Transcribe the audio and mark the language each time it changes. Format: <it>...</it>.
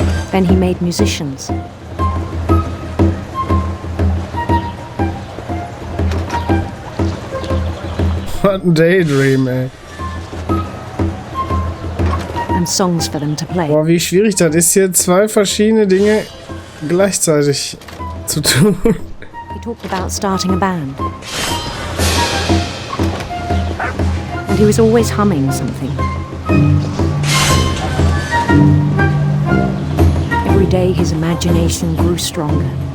<en>Then he made musicians. What a daydream, ey. And songs for them to play.</en> <de>Boah, wie schwierig das ist, hier zwei verschiedene Dinge gleichzeitig zu tun.</de> <en>He talked about starting a band. And he was always humming something. Every day his imagination grew stronger.</en>